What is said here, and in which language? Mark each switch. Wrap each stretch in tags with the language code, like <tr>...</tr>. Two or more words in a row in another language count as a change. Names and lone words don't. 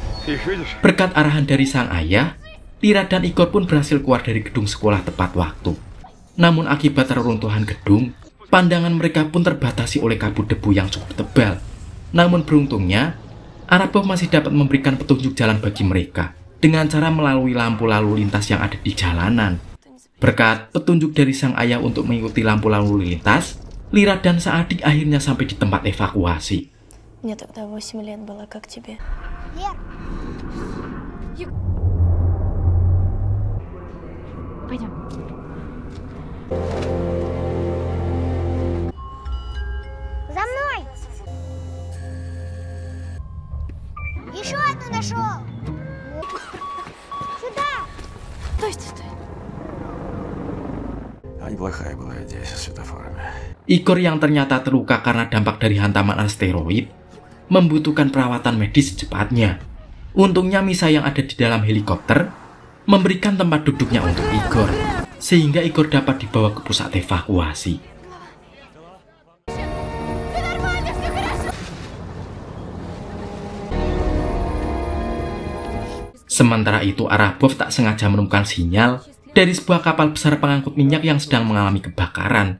<ru>Ты их видишь?</ru> <id>Berkat arahan dari sang ayah, Lira dan Igor pun berhasil keluar dari gedung sekolah tepat waktu. Namun akibat reruntuhan gedung, pandangan mereka pun terbatasi oleh kabut debu yang cukup tebal. Namun beruntungnya, Arabov masih dapat memberikan petunjuk jalan bagi mereka dengan cara melalui lampu lalu lintas yang ada di jalanan. Berkat petunjuk dari sang ayah untuk mengikuti lampu lalu lintas, Lira dan seadik akhirnya sampai di tempat evakuasi.</id> <ru>Мне тогда 8 лет было, как тебе? Лер, Пойдем. за мной! Еще одну нашел! Сюда! Стой, стой, стой. А неплохая была идея со светофорами.</ru> <id>Igor yang ternyata terluka karena dampak dari hantaman asteroid membutuhkan perawatan medis secepatnya. Untungnya Misa yang ada di dalam helikopter memberikan tempat duduknya untuk Igor, sehingga Igor dapat dibawa ke pusat evakuasi. Sementara itu Arabov tak sengaja menemukan sinyal dari sebuah kapal besar pengangkut minyak yang sedang mengalami kebakaran.</id>